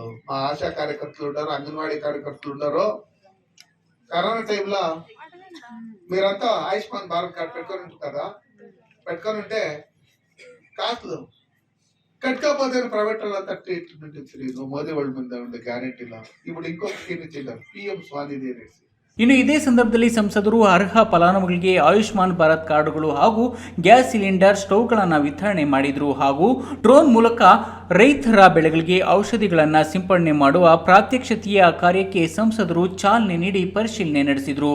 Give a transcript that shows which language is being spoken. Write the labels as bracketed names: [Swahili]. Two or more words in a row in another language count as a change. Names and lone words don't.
[Telugu] మా ఆశా కార్యకర్తలు ఉంటారు, అంగన్వాడీ కార్యకర్తలు ఉంటారు. కరోనా టైంలో మీరంతా ఆయుష్మాన్ భారత్ కార్డు పెట్టుకొని ఉంటారు కదా, పెట్టుకొని ఉంటే కాస్ట్లు కట్టుకపోతే ప్రైవేట్ వాళ్ళంతా ట్రీట్మెంట్ ఇచ్చారు మోదీ వాళ్ళ మీద ఉండే గ్యారంటీలో. ఇప్పుడు ఇంకొక స్కీమ్ ఇచ్చిండారు, పిఎం స్వాನಿಧಿ అనేసి. [Kannada] ಇನ್ನು ಇದೇ ಸಂದರ್ಭದಲ್ಲಿ ಸಂಸದರು ಅರ್ಹ ಫಲಾನುಭವಿಗಳಿಗೆ ಆಯುಷ್ಮಾನ್ ಭಾರತ್ ಕಾರ್ಡುಗಳು ಹಾಗೂ [English] gas cylinder, [Kannada] ಸ್ಟೌವ್ಗಳನ್ನು ವಿತರಣೆ ಮಾಡಿದರು ಹಾಗೂ ಡ್ರೋನ್ ಮೂಲಕ ರೈತರ ಬೆಳೆಗಳಿಗೆ ಔಷಧಿಗಳನ್ನು ಸಿಂಪಡಣೆ ಮಾಡುವ ಪ್ರಾತ್ಯಕ್ಷಿತೆಯ ಕಾರ್ಯಕ್ಕೆ ಸಂಸದರು ಚಾಲನೆ ನೀಡಿ ಪರಿಶೀಲನೆ ನಡೆಸಿದರು.